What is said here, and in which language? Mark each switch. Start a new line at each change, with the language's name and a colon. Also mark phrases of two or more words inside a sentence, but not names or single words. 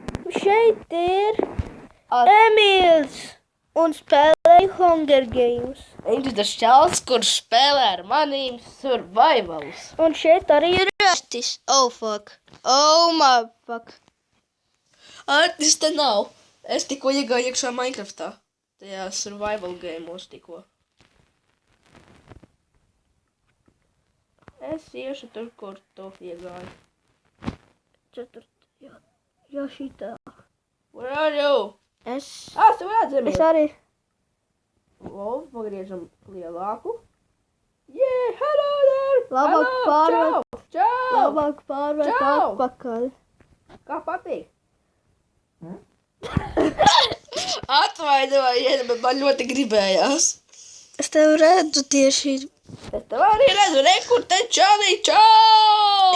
Latvian: Šeit ir Emīls un spēlēja Hunger Games. Viņš ir tas čals, kurš spēlē ar manīm survivals. Un šeit arī ir Artis.
English: Oh, fuck. Oh, my fuck.
Latvian: Artis te nav. Es tikko iegāju iekšā Minecraftā. Tajā
English: survival game'os
Latvian: tikko. Es iešu tur, kur tu iegāji. Jā, šitā.
English: Where are you?
Latvian: Es Tu redzami. arī. Lūdzu, pagriežam lielāku.
English: Yeah, hello there!
Latvian: Labāk Hello, pārvērt. Čau! Labāk pārvērt Čau! atpakaļ. Kā patīk? Atvainojiet, bet man ļoti gribējās. Es tev redzu tieši. Es tev arī redzu, kur te čalī, čau!